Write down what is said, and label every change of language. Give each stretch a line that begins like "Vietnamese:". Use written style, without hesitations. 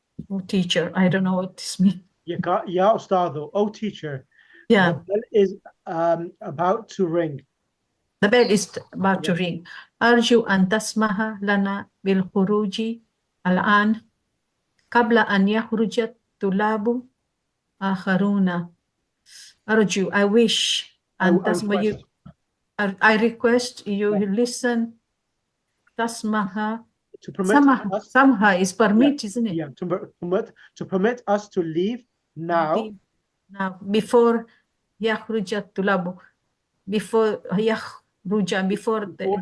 English: Oh, teacher, I don't know what this means. Ya Ustado, oh teacher, Yeah, the bell is about to ring. the bell is about to ring.
Arabic: أرجو أن تسمح لنا بالخروج الآن قبل أن يخرج الطلاب آخرون. أرجو,
English: I wish
Arabic: أن تسمح
English: you. I request you listen. Tasmaha. To permit us. Samha is permit, isn't it? Yeah, to permit us to leave now. Now, before
Arabic: yakhruja tulabu,
English: before yakhruja, before the